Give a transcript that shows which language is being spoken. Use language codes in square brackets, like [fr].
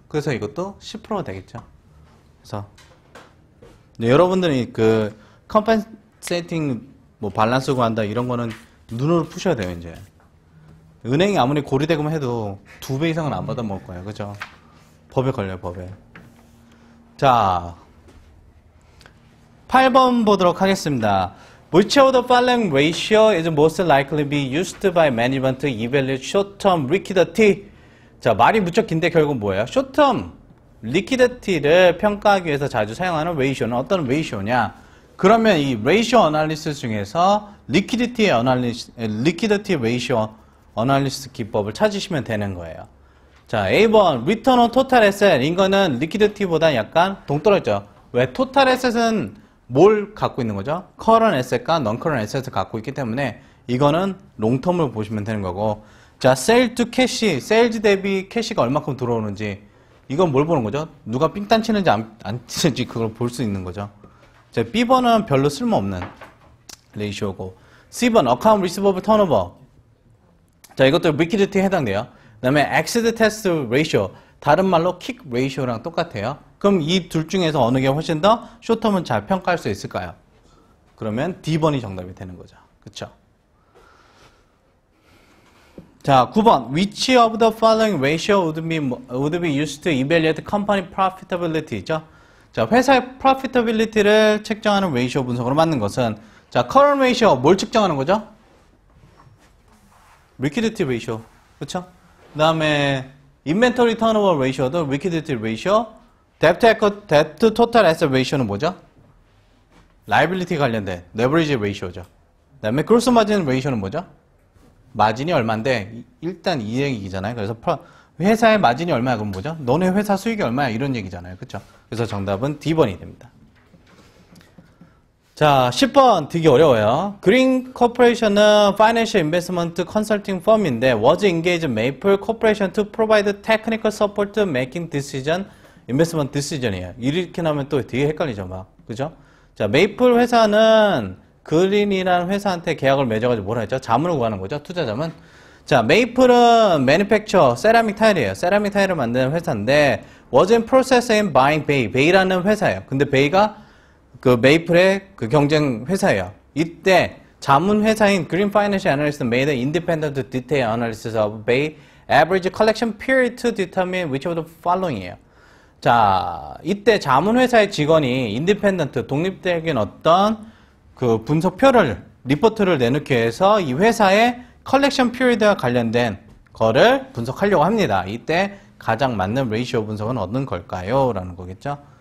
[ko] 그래서 이것도 10%가 되겠죠. 그래서 여러분들이 그 컴펜세이팅 뭐 밸런스 구한다 이런 거는 눈으로 푸셔야 돼요. 이제 은행이 아무리 고리대금 해도 2배 이상은 안 받아 먹을 거예요. 그죠? 법에 걸려요. 법에. 자, 8번 보도록 하겠습니다. [en] Which of the following ratio is most likely to be used by management to evaluate short-term liquidity? [ko] 자, 말이 무척 긴데 결국 뭐예요? short-term liquidity를 평가하기 위해서 자주 사용하는 ratio는 어떤 ratio냐? 그러면 이 ratio analysis 중에서 liquidity ratio analysis 기법을 찾으시면 되는 거예요. 자, A번 return on total asset. 이거는 liquidity보다 약간 동떨어져. 왜? total asset은 뭘 갖고 있는 거죠? current asset과 non-current asset을 갖고 있기 때문에 이거는 롱텀을 보시면 되는 거고. 자, sale to cash, sales 대비 캐시가 얼마큼 들어오는지 이건 뭘 보는 거죠? 누가 삥딴 치는지 안 치는지 그걸 볼 수 있는 거죠. 자, B번은 별로 쓸모없는 레이쇼고. C번 account receivable turnover. 자, 이것도 liquidity에 해당돼요. 그 다음에 exit test ratio, 다른 말로 kick ratio랑 똑같아요. 그럼 이 둘 중에서 어느 게 훨씬 더 쇼텀은 잘 평가할 수 있을까요? 그러면 D번이 정답이 되는 거죠. 그쵸? 자, 9번. [en] Which of the following ratio would be used to evaluate company profitability죠? [ko] 자, 회사의 profitability를 측정하는 ratio 분석으로 맞는 것은 자, current ratio 뭘 측정하는 거죠? liquidity ratio. 그쵸? 그 다음에 inventory turnover ratio도 liquidity ratio. debt to total asset ratio는 뭐죠? liability 관련된 leverage ratio죠. 그 다음에 gross margin ratio는 뭐죠? 마진이 얼마인데 일단 이 얘기잖아요. 그래서 회사의 마진이 얼마야? 그럼 뭐죠? 너네 회사 수익이 얼마야? 이런 얘기잖아요. 그쵸? 그래서 정답은 D번이 됩니다. 자, 10번 되게 어려워요. 그린 코퍼레이션은 [en] Financial Investment Consulting Firm인데 was engaged Maple Corporation to provide technical support to making decision, investment decision이에요. [ko] 이렇게 나오면 또 되게 헷갈리죠, 막. 그죠? 자, 메이플 회사는 그린이라는 회사한테 계약을 맺어가지고 뭐라 했죠? 자문을 구하는 거죠, 투자자문. 자, 메이플은 매니팩처, 세라믹 타일이에요. 세라믹 타일을 만드는 회사인데 [en] was in process in buying Bay, [ko] Bay라는 회사예요. 근데 Bay가 그 메이플의 그 경쟁 회사예요. 이때 자문 회사인 [en] Green Financial Analyst made an independent detailed analysis of Bay average collection period to determine which of the following이에요. [ko] 자, 이때 자문 회사의 직원이 인디펜던트 독립적인 어떤 그 분석표를 리포트를 내놓기 위해서 이 회사의 컬렉션 피리드와 관련된 거를 분석하려고 합니다. 이때 가장 맞는 레이시오 분석은 어떤 걸까요? 라는 거겠죠.